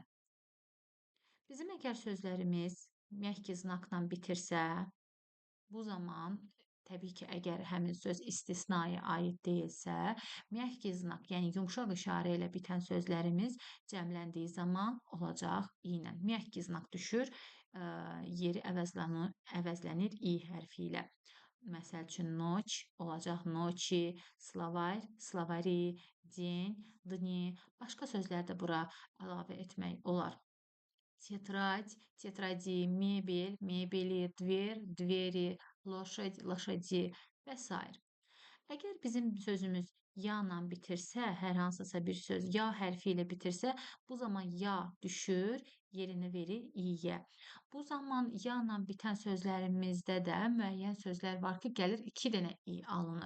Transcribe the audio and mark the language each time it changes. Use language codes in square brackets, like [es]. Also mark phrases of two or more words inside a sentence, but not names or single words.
[az] Bizim əgər sözlərimiz məhki znakla bitirsə, bu zaman təbii ki, əgər həmin söz istisnaya aid deyilsə, [ru] мягкий знак, [az] yəni yumşaq işarə ilə bitən sözlərimiz cəmləndiyi zaman olacaq i ilə. [ru] Мягкий знак [az] düşür, yeri əvəzlənir i hərfi ilə. Məsəl üçün, noç olacaq noçi, [ru] словарь, словари, день, дни. [az] Başqa sözlər də bura əlavə etmək olar. [ru] Tетрадь, тетради, мебель, мебели, дверь, двери, лошадь, лошади [az] və s. Əgər bizim sözümüz ya ilə bitirsə, hər hansısa bir söz ya hərfi ilə bitirsə, bu zaman ya düşür, yerini verir i-yə. Bu zaman ya ilə bitən sözlərimizdə də müəyyən sözlər var ki, gəlir 2 dənə i alınır.